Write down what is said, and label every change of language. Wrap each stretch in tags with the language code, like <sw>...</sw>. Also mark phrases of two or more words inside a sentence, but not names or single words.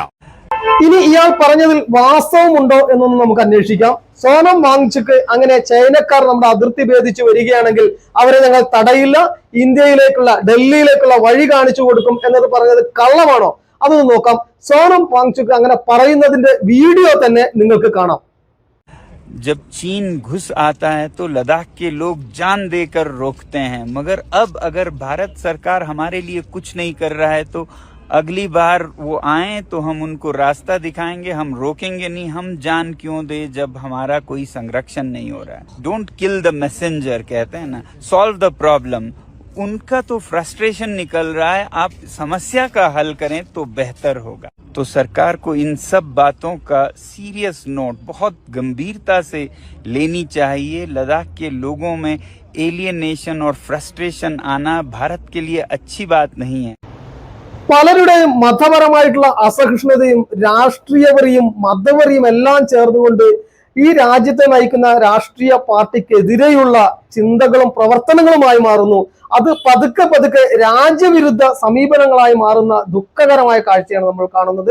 <ml>ഇനി ഇയാൾ പറഞ്ഞതിൽ വാസ്തവമുണ്ടോ എന്നൊന്ന് നമുക്ക് അന്വേഷിക്കാം. സോനം വാങ്ചുക് അങ്ങനെ ചൈനക്കാർ നമ്മുടെ അതിർത്തി ഭേദിച്ച് വരികയാണെങ്കിൽ അവരെ ഞങ്ങൾ തടയില്ല, ഇന്ത്യയിലേക്കുള്ള ഡൽഹിയിലേക്കുള്ള വഴി കാണിച്ചു കൊടുക്കും എന്നത് പറഞ്ഞത് കള്ളമാണോ? അതൊന്ന് നോക്കാം. സോനം വാങ്ചുക് അങ്ങനെ പറയുന്നതിന്റെ വീഡിയോ തന്നെ നിങ്ങൾക്ക് കാണാം.</ml> <hi>जब चीन घुस आता है तो लद्दाख के लोग जान देकर रोकते हैं, मगर अब अगर भारत सरकार हमारे लिए कुछ नहीं कर रहा है तो अगली बार वो आए तो हम उनको रास्ता दिखाएंगे, हम रोकेंगे नहीं। हम जान क्यों दे जब हमारा कोई संरक्षण नहीं हो रहा है।</hi> <en>don't kill the messenger</en> <hi>कहते हैं ना,</hi> <en>solve the problem.</en> <hi>उनका तो फ्रस्ट्रेशन निकल रहा है, आप समस्या का हल करें तो बेहतर होगा। तो सरकार को इन सब बातों का</hi> <en>serious note</en> <hi>बहुत गंभीरता से लेनी चाहिए। लद्दाख के लोगों में एलियनेशन और फ्रस्ट्रेशन आना भारत के लिए अच्छी बात नहीं है।</hi> <ml>പലരുടെയും മതപരമായിട്ടുള്ള അസഹിഷ്ണുതയും രാഷ്ട്രീയവറിയും മതവറിയും എല്ലാം ചേർന്നുകൊണ്ട് ഈ രാജ്യത്തെ നയിക്കുന്ന രാഷ്ട്രീയ പാർട്ടിക്കെതിരെയുള്ള ചിന്തകളും പ്രവർത്തനങ്ങളുമായി മാറുന്നു. അത് പതുക്കെ പതുക്കെ രാജ്യവിരുദ്ധ സമീപനങ്ങളായി മാറുന്ന ദുഃഖകരമായ കാഴ്ചയാണ് നമ്മൾ കാണുന്നത്.</ml>